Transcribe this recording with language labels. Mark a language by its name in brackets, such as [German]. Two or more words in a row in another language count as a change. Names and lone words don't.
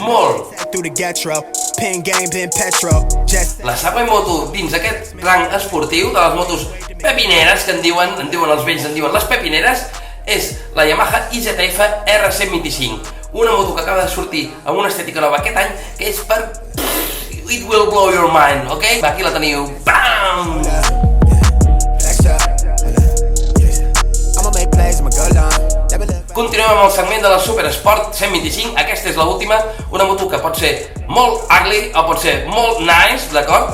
[Catalan] La següent moto dins aquest rang esportiu de les motos pepineres, que en diuen els vells, en diuen les pepineres, és la Yamaha IZF R125, una moto que acaba de sortir amb una estètica nova aquest any, que és per... [English] It will blow your mind, ok? [Catalan] Aquí la teniu, BAM! Continuem amb el segment de la Supersport 125, aquesta és l'última, una moto que pot ser molt ugly o pot ser molt nice, d'acord?